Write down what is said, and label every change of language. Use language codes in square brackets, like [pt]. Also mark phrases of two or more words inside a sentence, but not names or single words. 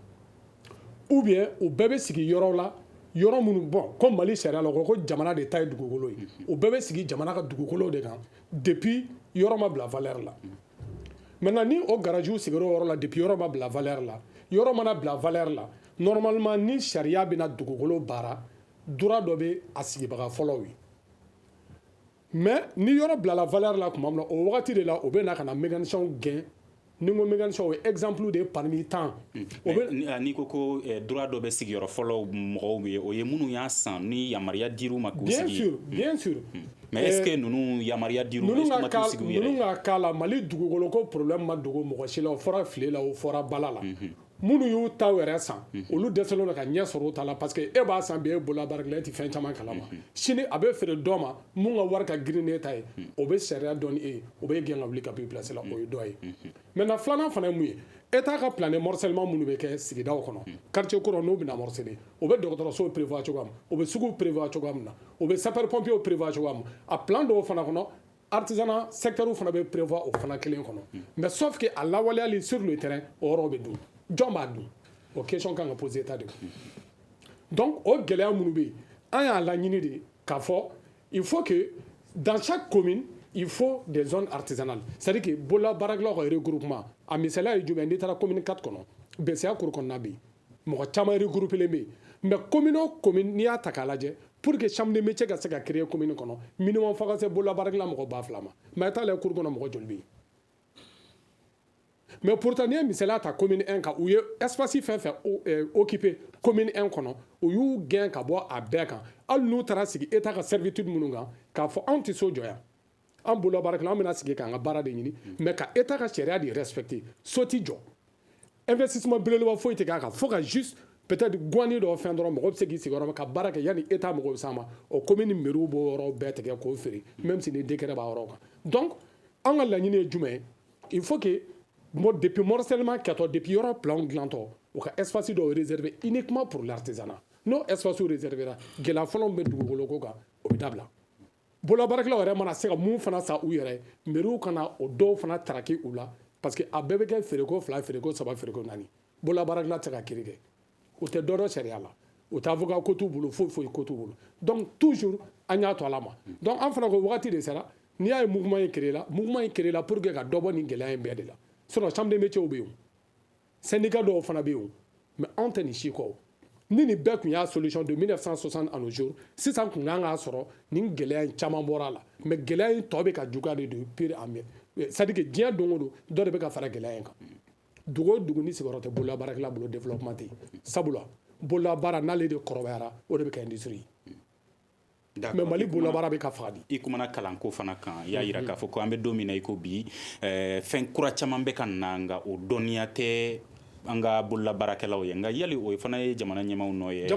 [bm] ou bien o bɛɛ bɛ sigi yɔrɔ la yɔrɔ minnu bon comme Mali sariya la ko jamana de ta ye dugukolo ye o bɛɛ bɛ sigi jamana ka dugukolo de kan depuis yɔrɔ ma bila valeur la maintenant ni o garajiw sigir'o yɔrɔ la depuis yɔrɔ ma bila valeur la yɔrɔ mana bila valeur la normalement ni sariya bɛna dugukolo baara droit dɔ bɛ a sigibaga fɔlɔw ye mais ni yɔrɔ bilala valeur la tuma min na o wagati de la o bɛ na ka na mécanicien gɛn ni ko mécanicien o ye [fr] exemple de parmi tant [bm] n'i ko droit dɔ bɛ sigiyɔrɔ fɔlɔ mɔgɔw ye o ye minnu y'a san ni yamaruya dir'u ma k'u sigi [fr] bien sûr mais est ce que [bm] ninnu yamaruya dir'u ma [fr] est ce que [bm] ma t'u sigi u yɛrɛ ninnu ka k'a la Mali dugukolo ko problème ma dogo mɔgɔ si la o fɔra file la o fɔra bala la minnu y'u taw yɛrɛ san olu dɛsɛlen don ka ɲɛ sɔrɔ o ta la [fr] parce que [bm] e b'a san bi e bololabaarakɛla e tɛ fɛn caman kalama sini a bɛ feere dɔ ma mun ka wari ka girin n'e ta ye o bɛ sariya dɔn ni e ye o bɛ gɛn ka wuli ka b'i place la o ye dɔ ye maintenant filanan fana ye mun ye État ka [fr] plané morcellement [bm] minnu bɛ kɛ sigidaw kɔnɔ quartier kɔrɔ n'o bɛna morceler o bɛ dɔgɔtɔrɔsow prévoir cogoya min o bɛ suguw prévoir cogoya min na o bɛ [fr] sapeur pompier [bm] prévoir cogoya min a plan dɔw fana kɔnɔ [fr] artisanat secteur [bm] fana bɛ prévoir o fana kelen kɔnɔ [fr] mais sauf que [bm] a lawaleyali sur [fr] le terrain [bm] o yɔrɔ bɛ dun jɔn b'a dun o question kan ka [fr] poser état de [bm] donc o gɛlɛya minnu bɛ yen an y'a laɲini de k'a fɔ [fr] il faut que dans chaque commune il faut des zones artisanales c'est à dire que [bm] bolola baarakɛlaw ka regroupement a misaliya ye jumɛn n'i taara commune 4 kɔnɔ BCA kuru kɔnɔna bɛ yen mɔgɔ caman regroupelen bɛ yen mais commune o commune n'i y'a ta k'a lajɛ [fr] pour que chambre de métier [bm] ka se ka créer commune kɔnɔ minimum fo ka se bolola baarakɛla mɔgɔ 2000 ma mais i t'a lajɛ kuru kɔnɔ mɔgɔ joli bɛ yen [fr] mais pourtant [bm] n'i ye misaliya ta commune 1 kan u ye espace fɛn fɛn occupé commune 1 kɔnɔ u y'u gɛn ka bɔ a bɛɛ kan hali n'u taara sigi état ka servitude minnu kan k'a fɔ anw tɛ so jɔ yan an bolola baarakɛla an bɛna sigi k'an ka baara de ɲini mais ka état ka sariya de respecter so tɛ jɔ investissement belebeleba foyi tɛ k'a kan fo ka [fr] juste peut-être [bm] guwani dɔ fɛn dɔrɔn mɔgɔ bɛ se k'i sigi yɔrɔ min ka baara kɛ yanni état mɔgɔw bɛ s'a ma o [fr] commune mairie [bm] b'o yɔrɔ bɛɛ tigɛ k'o feere [fr] même si [bm] ni décret b'a yɔrɔ kan donc an ka laɲini ye jumɛn ye [fr] il faut que depuis morcellement [bm] kɛtɔ depuis yɔrɔ plan dilantɔ u ka espace dɔw [fr] réservé uniquement pour l'artisanat [bm] n'o [fr] espace réservé [bm] la gɛlɛya fɔlɔ min bɛ dugukolo ko kan o bɛ dabila bolola baarakɛlaw yɛrɛ mana se ka mun fana san u yɛrɛ mairie kana o dɔw fana taraki u la parce que a bɛɛ bɛ kɛ feereko 2 feereko 3 feereko 4 bolola baarakɛla tɛ se ka kiiri kɛ u tɛ dɔ dɔn sariya la u tɛ avocat ko t'u bolo foyi ko t'u bolo [fr] donc toujours [bm] an y'a to ala ma donc an fana ko wagati de sera n'i y'a ye mouvement ye créé la [fr] pour que [bm] ka dɔ bɔ nin gɛlɛya in bɛɛ de la [fr] sinon chambre de métier [bm] bɛ yen syndicat dɔw fana bɛ yen mais anw tɛ nin si kɔ ni nin bɛɛ tun y'a [fr] solution de 1960 à nos jours [bm] sisan kun kan k'a sɔrɔ nin gɛlɛya in caman bɔra a la mais gɛlɛya in tɔ bɛ ka juguya de don [fr] pire en mieux c'est à dire que [bm] diɲɛ don o don dɔ de bɛ ka fara gɛlɛya in kan dugu o dugu ni sigiyɔrɔ tɛ bolola baarakɛla bolo développement tɛ yen sabula bolola baara n'ale de kɔrɔbayara o de bɛ kɛ [fr] industrie mais [bm] mali bolola baara bɛ ka faga di. I kumana kalanko fana kan i y'a jira k'a fɔ ko an bɛ don min na i ko bi fɛn kura caman bɛ ka na nka o dɔnniya tɛ an ka bolola baarakɛlaw ye nka yali o fana ye jamana ɲɛmaaw nɔ ye.